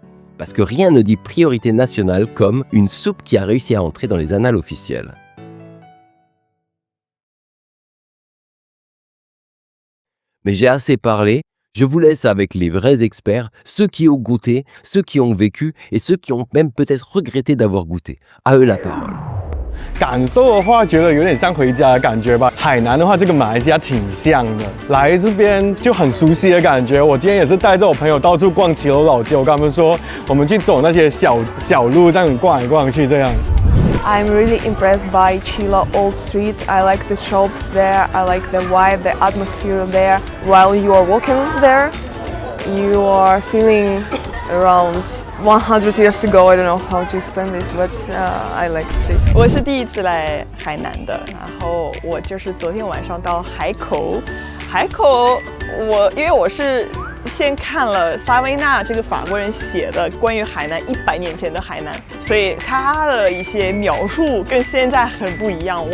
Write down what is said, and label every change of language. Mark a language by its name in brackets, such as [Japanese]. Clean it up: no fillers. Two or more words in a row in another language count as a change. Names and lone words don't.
[French] Parce que rien ne dit priorité nationale comme une soupe qui a réussi à entrer dans les annales officielles. Mais j'ai assez parlé. Je vous laisse avec les vrais experts, ceux qui ont goûté, ceux qui ont vécu et ceux qui ont même peut-être regretté d'avoir goûté. À eux la parole. [Chinese] 感受的话，觉得有点像回家的感觉吧。海南的话，就跟马来西亚挺像的，来这边就很熟悉的感觉。我今天也是带着我朋友到处逛骑楼老街，我跟他们说，我们去走那些小路，这样逛来逛去这样。 [English] I'm really impressed by Chilo Old Street. I like the shops there. I like the vibe, the atmosphere there. While you are walking there, you are feeling around 100 years ago. I don't know how to explain this, but I like this. [Chinese] 我是第一次来海南的，然后我就是昨天晚上到海口。因为我是先看了萨维纳这个法国人写的关于海南100年前的海南，所以他的一些描述跟现在很不一样。